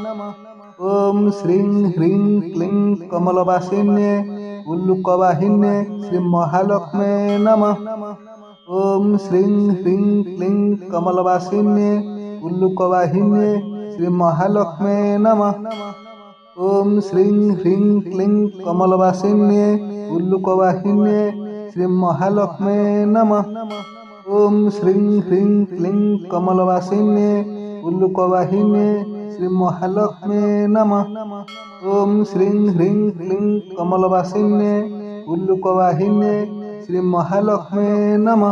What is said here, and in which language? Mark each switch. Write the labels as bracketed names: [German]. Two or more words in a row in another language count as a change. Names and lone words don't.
[Sanskrit] ओम श्रीं ह्रीं क्लीं कमलवासिन्ये उल्लुकवाहिन्ये श्री महालक्ष्मे नमः। ओम श्रीं ह्रीं क्लीं कमलवासिन्ये उल्लुकवाहिन्ये श्री महालक्ष्मे नमः। ఓం శ్రీం హ్రీం క్లీం కమలవాసిన్యే ఉల్లుకవాహిన్యే శ్రీ మహాలక్ష్మే నమః. ఓం శ్రీం హ్రీం క్లీం కమలవాసిన్యే ఉల్లుకవాహిన్యే శ్రీ మహాలక్ష్మే నమః. ఓం శ్రీం హ్రీం క్లీం కమలవాసిన్యే ఉల్లుకవాహిన్యే శ్రీ మహాలక్ష్మే నమః.